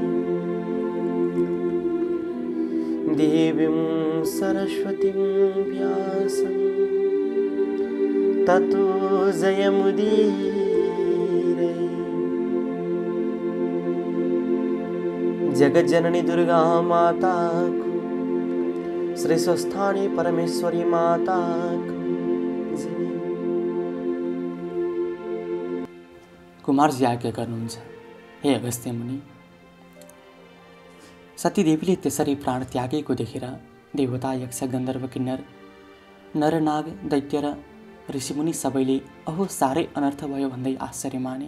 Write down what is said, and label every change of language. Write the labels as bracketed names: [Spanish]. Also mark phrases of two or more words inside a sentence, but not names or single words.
[Sanskrit] देवीं सरस्वतीं व्यासं ततो जयमुदीरये। [Nepali] जगज्जननी दुर्गा माता को, श्री स्वस्थानी परमेश्वरी माता को जय। कुमारजी आज्ञा गर्नुहुन्छ, हे अगस्त्य मुनि, सतीदेवीले त्यसरी प्राण त्यागेको देखेर देवता यक्ष गन्धर्व किन्नर नरनाग दैत्य र ऋषिमुनि सबैले अहो साह्रै अनर्थ भयो भन्दै आश्चर्य माने।